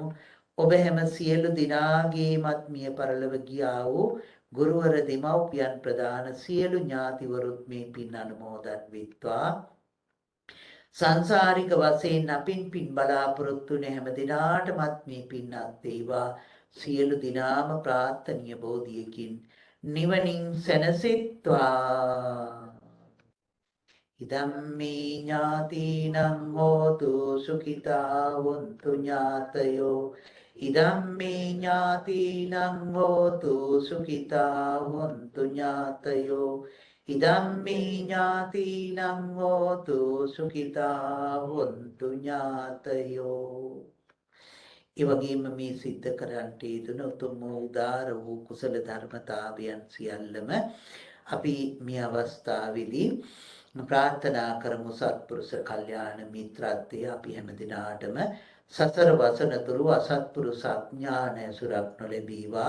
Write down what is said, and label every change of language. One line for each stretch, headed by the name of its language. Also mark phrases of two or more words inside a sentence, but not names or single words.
Sinhala: ඔබ හැම සියලු දිනාගේමත් මිය පරලොව ගියා වූ ගුරුවර දෙමව්පියන් ප්‍රදාන සියලු ඥාතිවරුත් මේ පින් අනුමෝදන් වෙත්වා. සංසාරික වශයෙන් අපින් පින් බලාපොරොත්තු වෙන හැම දිනාටමත් මේ පින් අත්වේවා. සියලු දිනාම ප්‍රාර්ථනීය බෝධියකින් නිවනින් සැනසෙත්වා.
Pali: ඉදම්මේ ඥාතිනං හෝතු සුඛිතා වന്തു ඥාතයෝ ඉදම්මේ ඥාතිනං හෝතු සුඛිතා වന്തു ඥාතයෝ ඉදම්මේ ඥාතිනං හෝතු සුඛිතා වന്തു ඥාතයෝ.
Sinhala: ඒ වගේම මේ සිද්ධ කරන්නට යෙදුන උතුම් උදාර වූ කුසල ධර්මතාවයන් සියල්ලම අපි මේ අවස්ථාවේදී ප්‍රාර්ථනා කරමු. සත්පුරුෂ කල්යාණ මිත්‍රත්වය අපි හැම දිනාටම සතර වසන තුරු අසත්පුරුෂ අඥාන සුරක් නොලැබීවා.